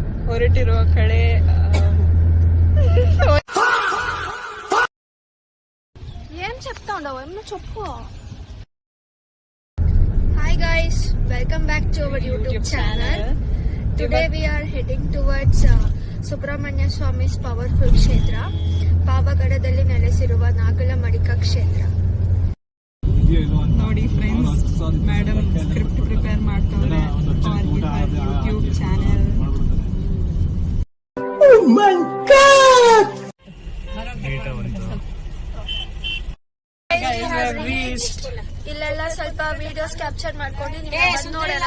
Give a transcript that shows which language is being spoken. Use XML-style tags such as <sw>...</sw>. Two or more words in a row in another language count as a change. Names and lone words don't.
<kn>ಹೊರಟಿರುವ ಕಡೆ</kn> <te>ఏం చెప్తా ఉండవు ఏమన్నా చెప్పు.</te> <en>Hi guys, welcome back to our YouTube channel. Today we are heading towards Subramanya Swami's powerful kshetra,</en> <kn>ಪಾವಗಡದಲ್ಲಿ ನೆಲೆಸಿರುವ ನಾಗಲಮಡಿಕ ಕ್ಷೇತ್ರ. ನೋಡಿ ಫ್ರೆಂಡ್ಸ್,</kn> <en>madam script prepare</en> <kn>ಮಾಡ್ತಾರೆ</kn> <en>YouTube channel.</en> <kn>ಇಲ್ಲೆಲ್ಲ ಸ್ವಲ್ಪ</kn> <en>videos capture</en> <kn>ಮಾಡ್ಕೊಂಡು ನೋಡೋಣ.</kn>